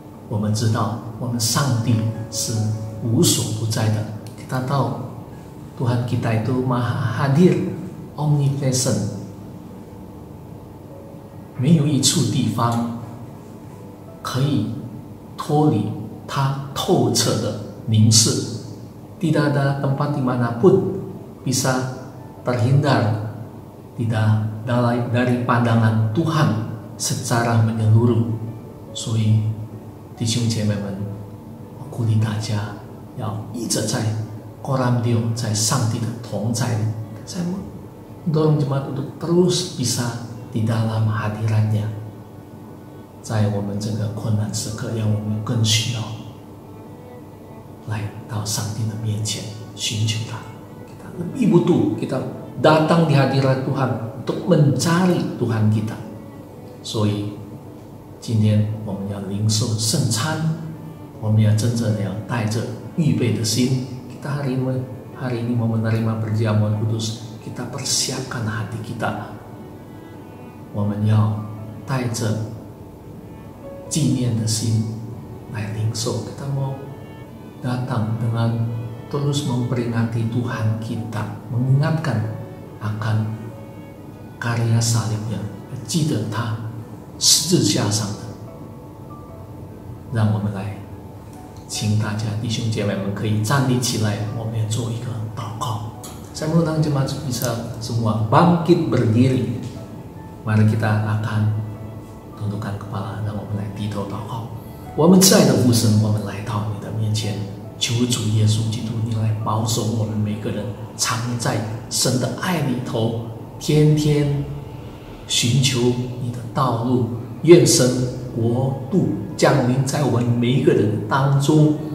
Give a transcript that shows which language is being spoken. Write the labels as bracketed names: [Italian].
[Chinese] 我们知道我们上帝是无所不在的。 [Indonesian] Kita tahu Tuhan kita itu maha hadir, omnipresent。 [Chinese] 没有一处地方可以脱离 他透彻的凝视。 [Indonesian] Tidak ada tempat dimanapun bisa terhindar tidak dari pandangan Tuhan secara menyeluruh。 [Chinese] 所以弟兄姐妹们，我鼓励大家要一直在 Korintios， 在上帝的同在里。 [Indonesian] Saya mendorong jemaat untuk terus bisa di dalam hadiratnya。 [Chinese] 在我们这个困难时刻，让我们更需要 来到上帝的面前寻求他。 [Indonesian] Kita lebih butuh kita datang di hadirat Tuhan untuk mencari Tuhan kita。 [Chinese] 所以今天我们要领受圣餐， 我们要真正的要带着预备的心。 [Indonesian] Kita hari ini mau menerima perjamuan kudus， kita persiapkan hati kita。 [Chinese] 我们要带着 纪念的心来领受。 [Indonesian] Kita mau datang dengan terus memperingati Tuhan kita， mengingatkan akan karya salibnya， [Chinese] 记得他十字架上的。让我们来，请大家弟兄姐妹们可以站立起来，我们也做一个祷告。 [Indonesian] Saya mengundang jemaat bisa semua bangkit berdiri。 Mari kita akan tundukkan kepala， [Chinese] 让我们来低头祷告。我们亲爱的父神，我们来到你的面前， 求主耶稣基督， 你来保守我们每个人， 常在神的爱里头， 天天寻求你的道路。愿神国度降临在我们每一个人当中。